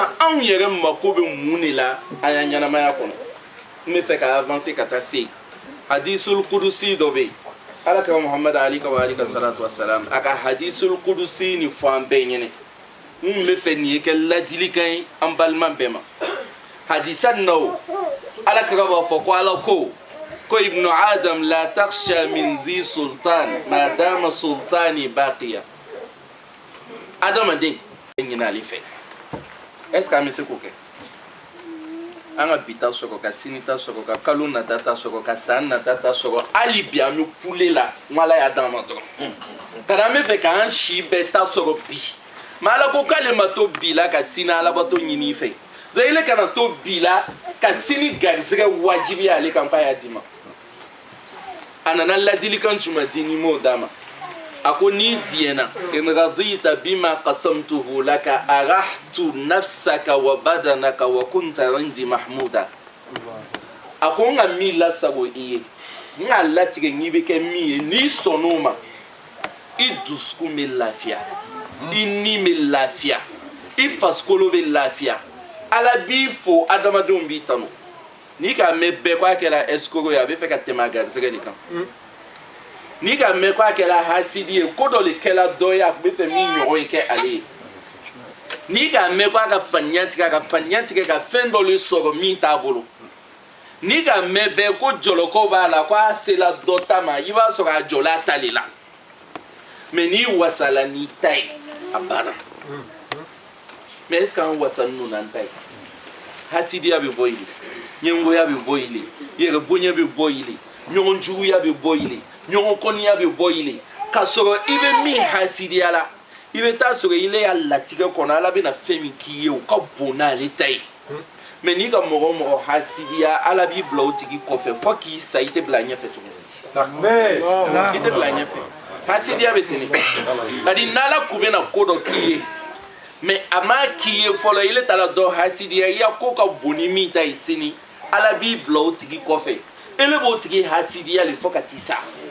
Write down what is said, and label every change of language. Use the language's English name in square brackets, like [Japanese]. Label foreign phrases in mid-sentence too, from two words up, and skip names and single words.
[Bambara] anw yɛrɛ mako bɛ mun de la an y'an ɲɛnamaya kɔnɔ n bɛ fɛ ka avancer ka taa se [Arabic] الحديث القدسي [Bambara] dɔ bɛ yen ala ka muhamad ali ka wa ali ka [Arabic] صلاة وسلام [Bambara] a ka [Arabic] الحديث القدسي [Bambara] ni fɔ an bɛɛ ɲɛnɛ n bɛ fɛ nin ye kɛ ladilikan ye an balima bɛɛ ma hadisa nin na o ala ka b'a fɔ ko ala ko [Arabic] ابن آدم لا تخش من ذي سلطان ما دام سلطاني باقيا [Bambara] adamaden ɲinɛ ale fɛ [French] est ce que [Bambara] an bɛ se k'o kɛ an ka bi ta sɔrɔ ka sini ta sɔrɔ ka kalo nata ta sɔrɔ ka san nata ta sɔrɔ hali bi an bɛ kule la n ala y'a d'an ma dɔrɔn bari an bɛ fɛ k'an si bɛɛ ta sɔrɔ bi mais ala ko k'ale ma to bi la ka sini alabato ɲini i fɛ donc ele kana to bi la ka sini garisɛgɛ wajibi ale kan k'a y'a di ma a nana ladilikan jumɛn di ni m'o d'a ma a ko n'i diɲɛna [Arabic] إن رضيت بما قسمته لك أرحت نفسك و بدنك و كنت عندي محمودا [Bambara] a ko n ka min lasago i ye n k'a latigɛ n'i bɛ kɛ min ye n'i sɔnn'o ma i dusukun bɛ lafiya i ni bɛ lafiya i farikolo bɛ lafiya ala b'i fo adamadenw b'i tanu n'i k'a mɛn bɛɛ ko a kɛra escroc ye a bɛ fɛ ka tɛmɛ a garisɛgɛ de kan n'i ka mɛn ko a kɛra hasidi ye ko dɔ de kɛra dɔ ye a tun bɛ fɛ min ɲɔgɔn ye kɛ ale ye n'i ka mɛn ko a ka faniya tigɛ ka fɛn dɔ de sɔrɔ min t'a bolo n'i ka mɛn bɛɛ ko jɔlɔkɔ b'a la ko a sela dɔ ta ma i b'a sɔrɔ a jɔla ta de la mais n'i wasala n'i ta ye a banna mais [French] est ce que [Bambara] an wasa ninnu n'an ta ye hasidiya bɛ bɔ yen ɲɛngoya bɛ bɔ yen yɛrɛ bonya bɛ bɔ yen ɲɔgɔn juguya bɛ bɔ yen ɲɔgɔn kɔniya bɛ bɔ yen k'a sɔrɔ i bɛ min hasidiya la i bɛ taa sɔrɔ ile y'a latigɛ kɔnɔ ala bɛna fɛn min k'i ye o ka bon n'ale ta ye mais n'i ka mɔgɔ o mɔgɔ hasidiya ala b'i bila o tigi kɔfɛ fo k'i sa i tɛ bila ɲɛfɛ tuguni i tɛ bila ɲɛfɛ hasidiya bɛ ten de bari n'ala kun bɛna ko dɔ k'i ye mais a ma k'i ye fɔlɔ ile taara dɔ hasidiya i ya ko ka bon ni min ta ye sini ala b'i bila o tigi kɔfɛ ele b'o tigi hasidiya le fo ka t'i sa